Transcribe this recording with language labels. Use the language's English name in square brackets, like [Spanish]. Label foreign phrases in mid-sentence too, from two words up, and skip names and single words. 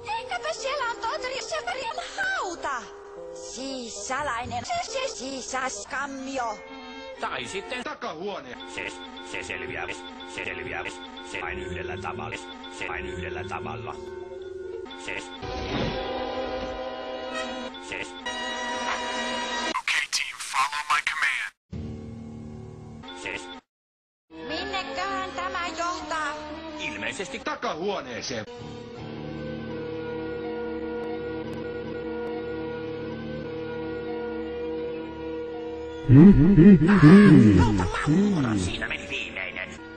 [Finnish] Ehkäpä siellä on tohtori Severin hauta. Siis salainen, siis kammio. Tai sitten Takahuone. se selviää, se vain yhdellä tavalla, se. [English] Okay, team, follow my command. [Finnish] Minneköhän tämä johtaa? Ilmeisesti Takahuoneeseen. siinä meni viimeinen.